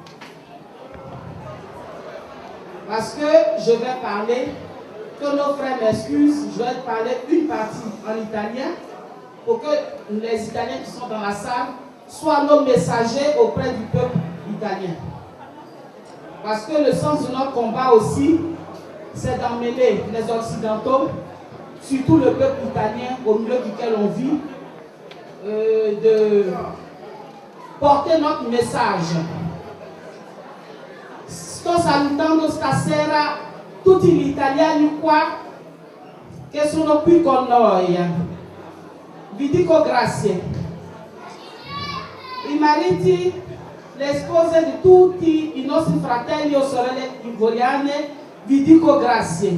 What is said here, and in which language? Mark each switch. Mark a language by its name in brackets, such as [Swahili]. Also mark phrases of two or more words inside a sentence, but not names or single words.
[French] Parce que je vais parler, que nos frères m'excusent, je vais parler une partie en italien pour que les Italiens qui sont dans la salle soient nos messagers auprès du peuple italien. Parce que le sens de notre combat aussi, c'est d'emmener les Occidentaux, surtout le peuple italien au milieu duquel on vit, de porter notre message. [Italian] Sto salutando stasera tutti gli italiani qua che sono qui con noi. Vi dico grazie. I mariti, le spose di tutti i nostri fratelli o sorelle ivoriane, vi dico grazie.